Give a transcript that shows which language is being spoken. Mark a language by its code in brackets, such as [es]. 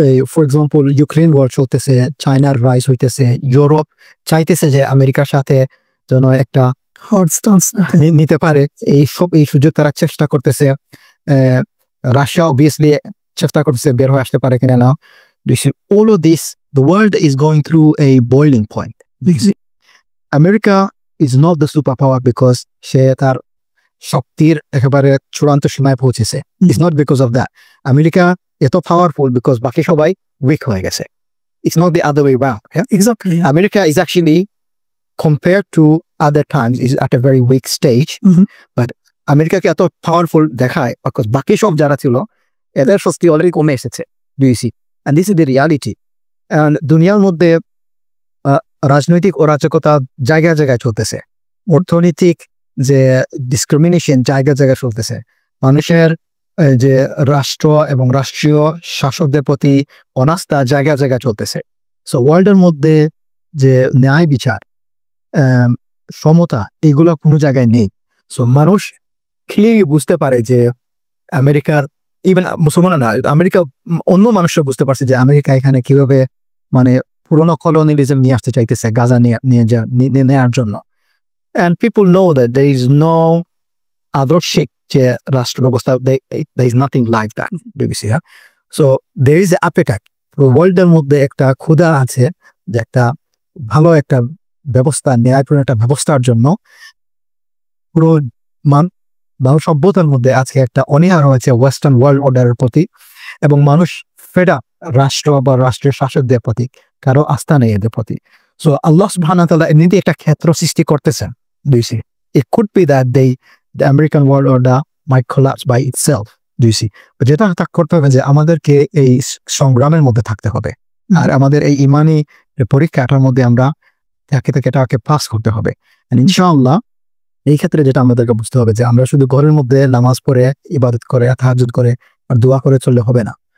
[bn] For example Ukraine war চলতেছে, চায়নার rise হইতেছে, ইউরোপ চাইতেছে যে আমেরিকার সাথে যেন একটা হার্ড স্ট্যান্স নিতে পারে, এই সুযোগ তারা চেষ্টা করতেছে। রাশিয়া অবভিয়াসলি চেষ্টা করতেছে বের হয়ে আসতে পারে কিনা না। [en] All of this, the world is going through a boiling point. America is not the superpower because সে তার শক্তির একেবারে চূড়ান্ত সীমায় পৌঁছেছে। It's not because of that. [bn] America এত পাওয়ারফুল বিকজ বাকি সবাই উইক হয়ে গেছে। [en] It's not the other way around. Yeah? Exactly. America is actually, compared to other times, is at a very weak stage. [bn] But আমেরিকাকে এত powerful দেখায় because বাকি সব যারা ছিল এদের শক্তি অলরেডি কমে এসেছে। Do you see? And this is the reality. And দুনিয়ার মধ্যে রাজনৈতিক অরাজকতা জায়গায় জায়গায় চলতেছে, অর্থনৈতিক যে ডিসক্রিমিনেশন জায়গায় জায়গায় চলতেছে, মানুষের যে রাষ্ট্র এবং রাষ্ট্রীয় শাসকদের প্রতি অনাস্থা জায়গায় জায়গায় চলতেছে। সো ওয়ার্ল্ডের মধ্যে যে ন্যায় বিচার, সমতা, এগুলো কোনো জায়গায় নেই। সো মানুষ ক্লিয়ারলি বুঝতে পারে যে আমেরিকার, ইভেন মুসলমান না, আমেরিকা অন্য মানুষরা বুঝতে পারছে যে আমেরিকা এখানে কিভাবে মানে পুরোনো কলোনিয়ালিজম নিয়ে আসতে চাইতেছে গাজা নেওয়ার জন্য। [en] And people know that there is no আদর্শিক যে রাষ্ট্র ব্যবস্থা, there is nothing like that. Do you see? So there is an appetite. [bn] ওয়ার্ল্ডের মধ্যে একটা ক্ষুধা আছে যে একটা ভালো একটা ব্যবস্থা, ন্যায়পূর্ণ একটা ব্যবস্থার জন্য। পুরো মানুষ সভ্যতার মধ্যে আজকে একটা অনীহা রয়েছে ওয়েস্টার্ন ওয়ার্ল্ড অর্ডারের প্রতি, এবং মানুষ ফেডা রাষ্ট্র বা রাষ্ট্রের শাসকদের প্রতি, কারো আস্থা নেই এদের প্রতি। সো আল্লাহ সুবহানাহু ওয়া তাআলা এমনিতে একটা ক্ষেত্র সৃষ্টি করতেছেন। [en] Do you see? It could be that the American world order might collapse by itself. Do you see? [bn] যেটা করতে হবে যে আমাদেরকে এই সংগ্রামের মধ্যে থাকতে হবে, আর আমাদের এই ইমানি পরীক্ষাটার মধ্যে আমরা এটাকে পাস করতে হবে। ইনশাআল্লাহ এই ক্ষেত্রে যেটা আমাদেরকে বুঝতে হবে যে আমরা শুধু ঘরের মধ্যে নামাজ পড়ে ইবাদত করে তাহাজ্জুদ করে আর দোয়া করে চললে হবে না।